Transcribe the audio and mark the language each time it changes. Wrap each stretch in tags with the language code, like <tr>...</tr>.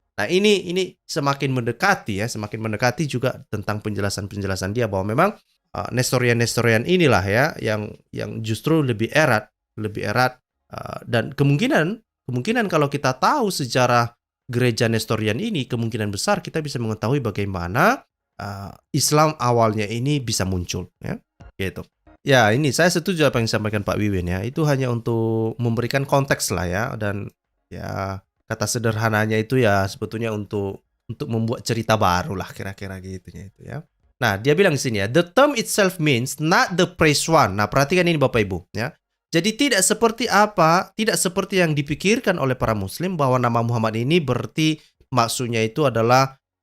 <id>Nah, ini semakin mendekati juga tentang penjelasan dia bahwa memang Nestorian inilah ya yang justru lebih erat dan kemungkinan kalau kita tahu sejarah gereja Nestorian ini, kemungkinan besar kita bisa mengetahui bagaimana Islam awalnya ini bisa muncul ya. Gitu. Ya, ini saya setuju apa yang disampaikan Pak Wiwin ya. Itu hanya untuk memberikan konteks lah ya, dan ya kata sederhananya itu ya sebetulnya untuk membuat cerita baru lah kira-kira gitunya itu ya. Nah, dia bilang di sini ya,</id> <en>the term itself means not the praised one.</en> <id>Nah, perhatikan ini Bapak Ibu ya. Jadi tidak seperti yang dipikirkan oleh para muslim bahwa nama Muhammad ini berarti maksudnya itu adalah</id>